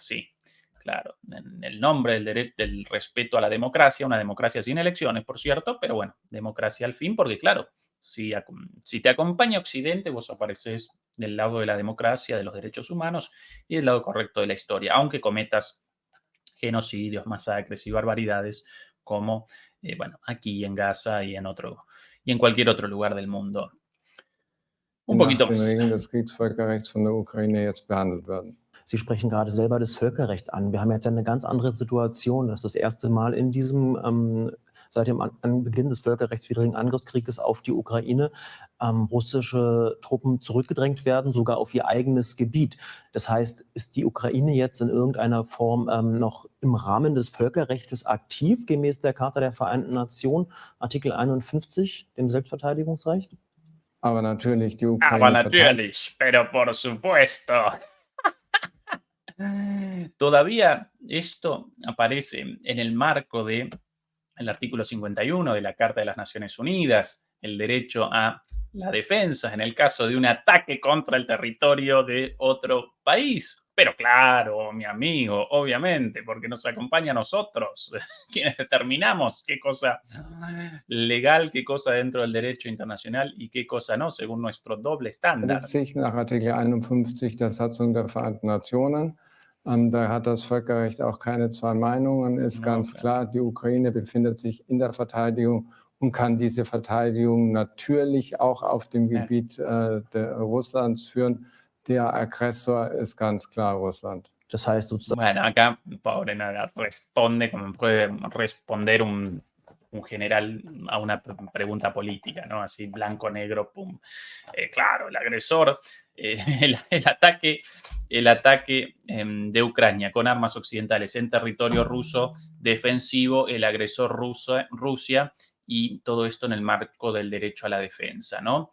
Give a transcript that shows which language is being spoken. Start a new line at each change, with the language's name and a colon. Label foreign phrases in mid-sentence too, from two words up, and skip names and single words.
Spanish: Sí, claro, en el nombre del respeto a la democracia, una democracia sin elecciones, por cierto, pero bueno, democracia al fin, porque claro, si te acompaña Occidente, vos apareces del lado de la democracia, de los derechos humanos y del lado correcto de la historia, aunque cometas genocidios, masacres y barbaridades como, bueno, aquí en Gaza y en cualquier otro lugar del mundo. Un poquito
German: nach den
Spanish: más.
German: Regeln des Kriegsvölkerrechts von der Ukraine jetzt behandelt werden. Sie sprechen gerade selber das Völkerrecht an. Wir haben jetzt eine ganz andere Situation. Das ist das erste Mal in diesem, seit dem Beginn des völkerrechtswidrigen Angriffskrieges auf die Ukraine, russische Truppen zurückgedrängt werden, sogar auf ihr eigenes Gebiet. Das heißt, ist die Ukraine jetzt in irgendeiner Form noch im Rahmen des Völkerrechts aktiv, gemäß der Charta der Vereinten Nationen, Artikel 51, dem Selbstverteidigungsrecht? Aber natürlich, die Ukraine Aber natürlich,
Spanish: pero por supuesto. Todavía esto aparece en el marco del artículo 51 de la Carta de las Naciones Unidas, el derecho a la defensa en el caso de un ataque contra el territorio de otro país. Pero claro, mi amigo, obviamente, porque nos acompaña a nosotros, quienes determinamos qué cosa legal, qué cosa dentro del derecho internacional y qué cosa no, según nuestro doble estándar.
German: sich nach Artikel 51 der Satzung der Vereinten Nationen. Da hat das Völkerrecht auch keine zwei Meinungen, ist ganz klar, die Ukraine befindet sich in der Verteidigung und kann diese Verteidigung natürlich auch auf dem Gebiet Russlands führen. Der Aggressor ist ganz klar Russland. Das heißt sozusagen.
Spanish: Bueno, acá pobre nada responde como puede responder un un general a una pregunta política, ¿no? Así blanco, negro, pum. Claro, el agresor, el ataque de Ucrania con armas occidentales en territorio ruso defensivo, el agresor Rusia, y todo esto en el marco del derecho a la defensa, ¿no?